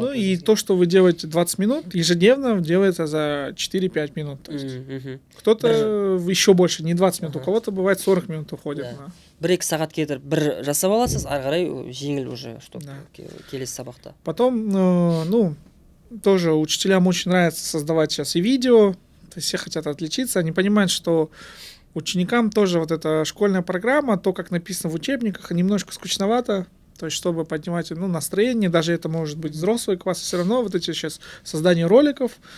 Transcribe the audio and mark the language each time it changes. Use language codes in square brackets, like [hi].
[ru] Ну и то, что вы делаете 20 минут, ежедневно делается за 4-5 минут. То есть кто-то еще больше, не 20 минут, у кого-то бывает 40 минут уходит. Да. на- [kk] 1-2 сағат кетіріп бір жасап аласыз, ары қарай жеңіл уже, чтобы [ru] Да. [kk] келесі сабақта. [ru] Потом, ну, тоже учителям очень нравится создавать сейчас и видео, то есть все хотят отличиться, они понимают, что ученикам тоже вот эта школьная программа, то, как написано в учебниках, немножко скучновато, то есть чтобы поднимать, ну, настроение, даже это может быть взрослые классы, все равно вот эти сейчас создание роликов,